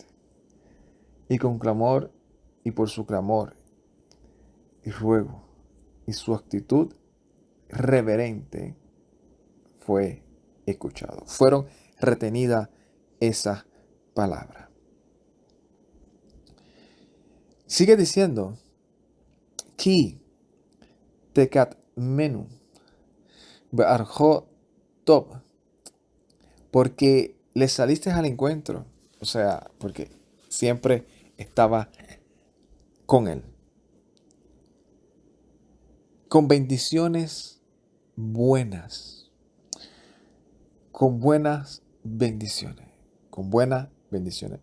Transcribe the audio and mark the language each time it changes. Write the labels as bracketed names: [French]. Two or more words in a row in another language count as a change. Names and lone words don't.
[Spanish] Y con clamor y por su clamor y ruego y su actitud reverente fue escuchado. Fueron retenidas esas palabras. Sigue diciendo, [Hebrew] כי תקדמנו ברכות טוב, [Spanish] porque le saliste al encuentro, o sea, porque siempre estaba con él, con bendiciones buenas, con buenas bendiciones, con buenas bendiciones.